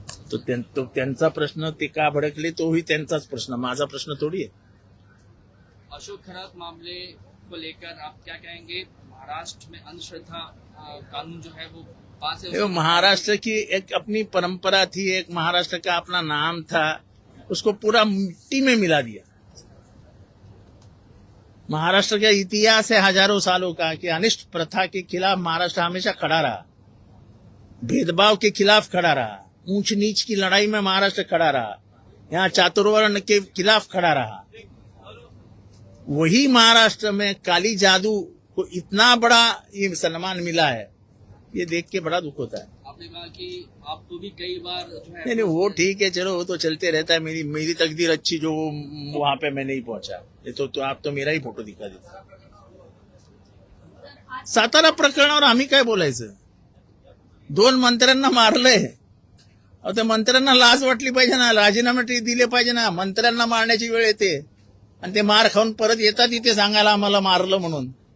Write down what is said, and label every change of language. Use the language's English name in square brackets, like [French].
[Marathi] तो त्यांचा प्रश्न, ते का भडकले तोही त्यांचाच प्रश्न, माझा प्रश्न थोडी आहे. [Hindi] अशोक खरात मामले को लेकर आप क्या कहेंगे? महाराष्ट्र में अंधश्रद्धा कानून जो है वो पास है। महाराष्ट्र की एक अपनी परंपरा थी, एक महाराष्ट्र का अपना नाम था, उसको पूरा मिट्टी में मिला दिया. महाराष्ट्र का इतिहास है हजारों सालों का कि अनिष्ट प्रथा के खिलाफ महाराष्ट्र हमेशा खड़ा रहा, भेदभाव के खिलाफ खड़ा रहा, ऊंच नीच की लड़ाई में महाराष्ट्र खड़ा रहा, यहाँ चातुर्वर्ण के खिलाफ खड़ा रहा। वही महाराष्ट्र में काली जादू को इतना बड़ा ये सम्मान मिला है, ये देख के बड़ा दुख होता है। आपने कहा कि आपको भी कई बार जो है नहीं वो ठीक है, चलो वो तो चलते रहता है। मेरी तकदीर अच्छी जो वहां पे मैं नहीं पहुंचा, ये तो आप तो मेरा ही फोटो दिखा देता। [Marathi] सातारा प्रकरणावर आम्ही काय बोलायचं? 2 मंत्र्यांना मारलंय, अहो त्या मंत्र्यांना लाज वाटली पाहिजे ना, राजीनामे दिले पाहिजे ना। मंत्र्यांना मारण्याची वेळ येते आणि ते मार खाऊन परत येतात इथे सांगायला आम्हाला मारलं म्हणून।